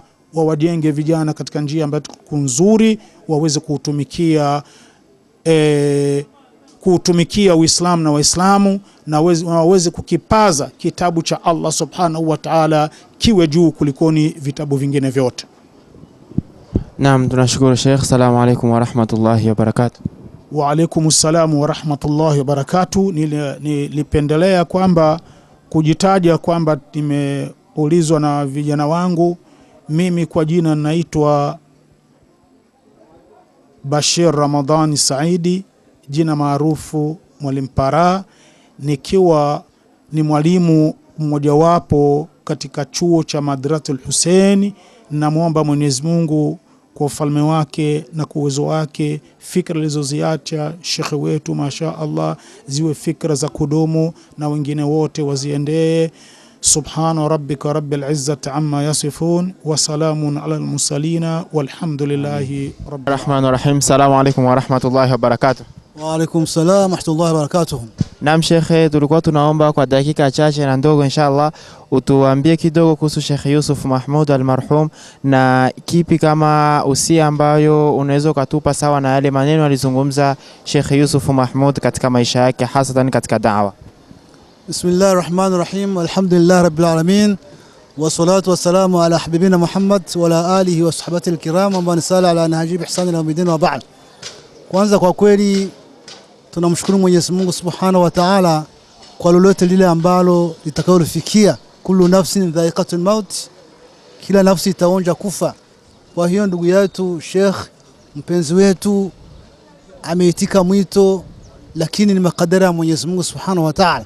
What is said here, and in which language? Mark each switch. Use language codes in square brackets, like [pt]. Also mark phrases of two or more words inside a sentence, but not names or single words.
[sw] Wawajenge vijana katika njia ambayo nzuri, waweze kuutumikia Uislamu na Waislamu, na waweze kukipaza kitabu cha [ar] الله سبحانه وتعالى [sw] kiwe juu kulikoni vitabu vingine vyote. Naam, tunashukuru Sheikh. [ar] السلام عليكم ورحمة الله وبركاته. وعليكم السلام ورحمة الله وبركاته. [sw] Nilipendelea kwamba kujitaja kwamba nimeulizwa na vijana wangu. Mimi kwa jina naitwa Bashir Ramadhani Saidi, jina maarufu Mwalimu Para, nikiwa ni mwalimu mmojawapo katika chuo cha Madrasatul Hussein. Na muomba Mwenyezi Mungu kwa ufalme wake na kwa uwezo wake, fikra alizoziacha shekhe wetu [ar] ما شاء الله [sw] ziwe fikra za kudumu, na wengine wote waziendee. [ar] سبحان ربك رب العزة عما يصفون وسلام على المرسلين والحمد لله رب الرحمن الرحيم. السلام عليكم ورحمة الله وبركاته. وعليكم السلام ورحمة الله وبركاته. [sw] Naam Sheikh, tulikuwa tunaomba kwa dakika chache na ndogo inshallah utuambie kidogo kuhusu Sheikh Yusuf Mahmud al-marhum, na kipi kama usia ambayo unaweza kutupa sawa na yale maneno alizungumza Sheikh Yusuf Mahmud katika maisha yake, hasa katika da'wa. [ar] بسم الله الرحمن الرحيم الحمد لله رب العالمين. والصلاة والسلام على حبيبنا محمد وعلى آله وصحبه الكرام ومن سار على نهج بإحسان إلى يوم الدين وبعد. [sw] Kwanza kwa kweli tunamshukuru Mwenyezi Mungu [ar] سبحانه وتعالى [sw] kwa lolote lile ambalo litakalofikia. [ar] كل نفس ذائقة الموت, [sw] kila nafsi itaonja kufa. Kwa hiyo ndugu yetu Sheikh mpenzi wetu ameitika mwito, lakini ni makadara ya Mwenyezi Mungu [ar] سبحانه وتعالى.